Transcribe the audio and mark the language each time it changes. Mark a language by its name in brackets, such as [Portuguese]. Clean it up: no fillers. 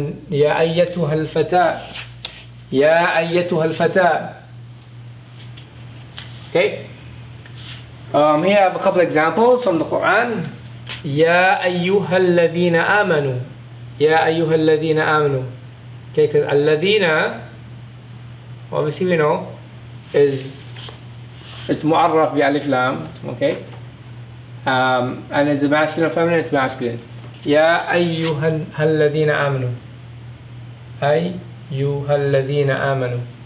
[Arabic] يا أيتها الفتاة يا أيتها الفتاة. [English] Okay, here I have a couple examples from the Quran. [Arabic] يا أيها الذين آمنوا, يا أيها الذين آمنوا. [English] Okay, because الذين, obviously we know, it's mu'arraf bi alif lam. Okay, And is it masculine or feminine? It's masculine. [Arabic] Ya ayyuhal ladina amanu. Ayyuhal ladina amanu.